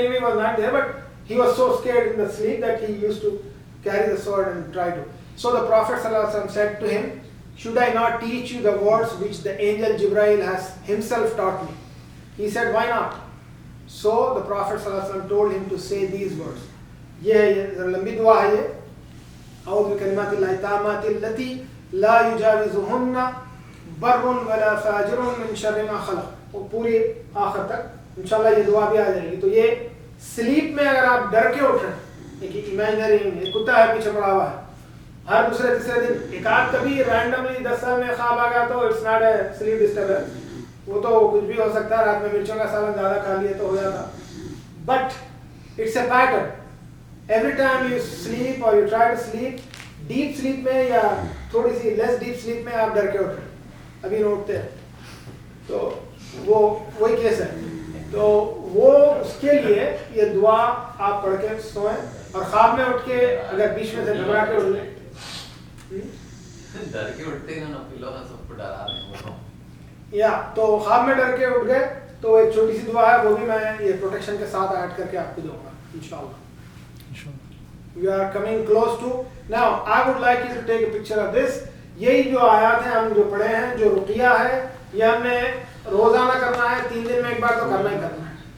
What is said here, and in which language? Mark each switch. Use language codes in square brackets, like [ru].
[en] Jibreel was not there, but he was so scared in the sleep that he used to carry the sword and try to. So the Prophet ﷺ said to him, should I not teach you the words which the angel Jibreel has himself taught me? He said, why not? So the Prophet ﷺ told him to say these words. [ur] یہ لمبی دعا ہے یہ. [ar] اعوذ بکلمات اللہ التامات التي لا يجاوزهن بر ولا فاجر من شر ما خلق. [ur] وہ پوری آخر تک انشاءاللہ یہ دعا بھی آ جائے گی. تو یہ سلیپ میں اگر آپ ڈر کے اٹھ رہے ہیں, ایک امیجنری کتا ہے پیچھے پڑا ہوا ہے, ہر دوسرے تیسرے دن ایک آدھ کبھی رینڈملی 10 سال میں خواب آ گیا تو [en] it's not a sleep disturbance, [ur] وہ تو کچھ بھی ہو سکتا ہے, رات میں مرچوں کا سالن زیادہ کھا لیے تو ہو جاتا. [en] But it's a pattern. Every time you sleep اور you try to sleep, [ur] deep sleep میں یا تھوڑی سی لیس ڈیپ سلیپ میں آپ ڈر کے اٹھ رہے ہیں, ابھی اٹھتے ہیں, تو وہ وہی کیس ہے. تو وہ اس کے لیے یہ دعا آپ پڑھ کے سوئیں, اور خواب میں اٹھ کے اگر بیچ میں سے گھبرا کے اٹھ لیں, ڈر کے اٹھتے ہیں نا, پلو میں سب کو ڈرا رہے ہیں, یا تو خواب میں ڈر کے اٹھ گئے تو ایک چھوٹی سی دعا ہے, وہ بھی میں یہ پروٹیکشن کے ساتھ ایڈ کر کے آپ کو دوں گا انشاءاللہ. [en] You are coming close to. Now I would like you to take a picture of this. [ur] یہی جو آیات ہیں ہم جو پڑھے ہیں, جو رقیہ ہے, یہ ہم نے روزانہ کرنا ہے, 3 دن میں ایک بار تو کرنا ہی کرنا ہے.